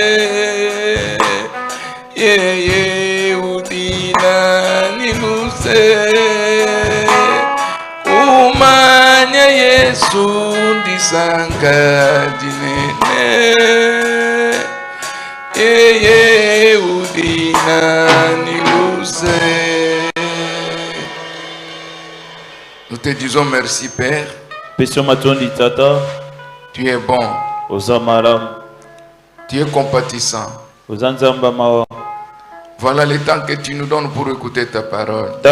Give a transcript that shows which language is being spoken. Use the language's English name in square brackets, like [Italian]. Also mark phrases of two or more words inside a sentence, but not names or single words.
[Luba-Lulua] ye udina niluse umanya Yesu ndisanga dinene ye udina niluse. [French] Nous te disons merci Père. Tu es bon. Tu es compatissant. Voilà le temps que tu nous donnes pour écouter ta parole.